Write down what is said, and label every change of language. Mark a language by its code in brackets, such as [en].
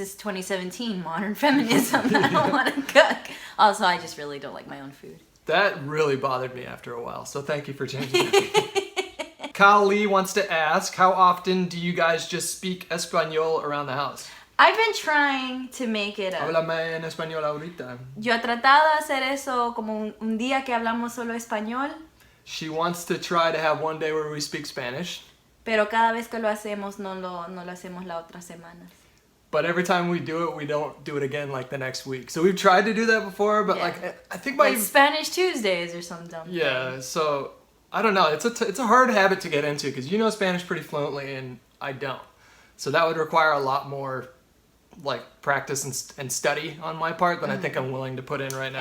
[en] is 2017, modern feminism. I don't want to cook. Also, I just really don't like my own food. That really bothered me after a while, so thank you for changing that. Kyle Lee wants to ask, how often do you guys just speak Espanol around the house? I've been trying to make it up. [es] Háblame en español ahorita. Yo he tratado de hacer eso como un día que hablamos solo español. [en] She wants to try to have one day where we speak Spanish. [es] Pero cada vez que lo hacemos, no lo hacemos la otra semana. [en] But every time we do it, we don't do it again like the next week. So we've tried to do that before, but like I think like Spanish Tuesdays or some dumb thing. So I don't know. It's a hard habit to get into because you know Spanish pretty fluently and I don't. So that would require a lot more like practice and study on my part than I think I'm willing to put in right now.